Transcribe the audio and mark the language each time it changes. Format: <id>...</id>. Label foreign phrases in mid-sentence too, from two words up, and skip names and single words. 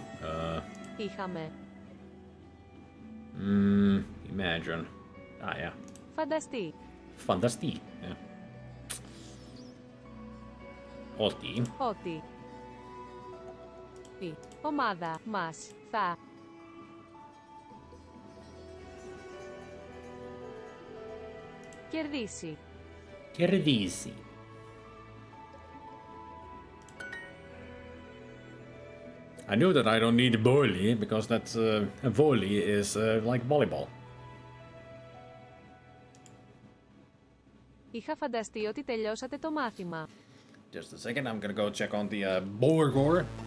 <el>είχαμε.</el> <en>Imagine. Ah, yeah.</en> <el>Φανταστεί. Φανταστεί. Yeah. Ότι η ομάδα μας θα κερδίσει.</el> <en>I knew that I don't need volley because that's volley is like volleyball.</en> <el>Είχα φανταστεί ότι τελειώσατε το μάθημα.</el> <en>Just a second, I'm gonna go check on the Borgor.</en>